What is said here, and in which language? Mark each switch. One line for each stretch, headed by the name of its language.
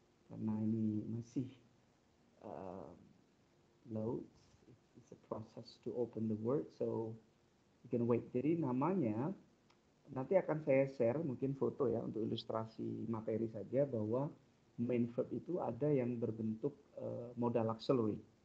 Indonesian: Karena ini masih uh, loads.
English: It's a process to open the word, so you can wait.
Indonesian: Jadi namanya nanti akan saya share mungkin foto ya untuk ilustrasi materi saja bahwa main verb itu ada yang berbentuk modal auxiliary.